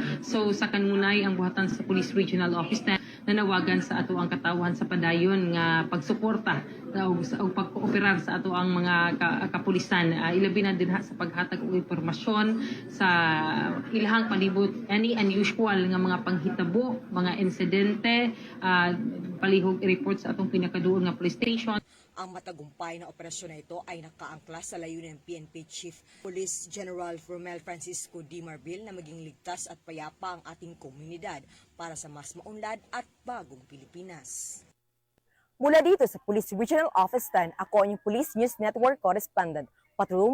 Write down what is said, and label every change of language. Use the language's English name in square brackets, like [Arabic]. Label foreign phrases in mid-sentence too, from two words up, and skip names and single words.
[Cebuano] So sa kanunay ang buhatan sa Police Regional Office na nanawagan sa ato ang katawan sa padayon nga pagsuporta o pagkooperar sa ato ang mga kapulisan. Ilabi na din sa paghatag og impormasyon sa ilahang palibot [English] any unusual [Cebuano] nga mga panghitabo, mga insidente, palihog i-report sa atong pinakaduol nga [English] police station. [Filipino] Ang matagumpay na operasyon na ito ay nakaangklas sa layunin ng PNP Chief Police General Romel Francisco D. Marbil na maging ligtas at payapa ang ating komunidad para sa mas maunlad at bagong Pilipinas. Mula dito sa Police Regional Office 10, ako ang Police News Network Correspondent, Patroluman K.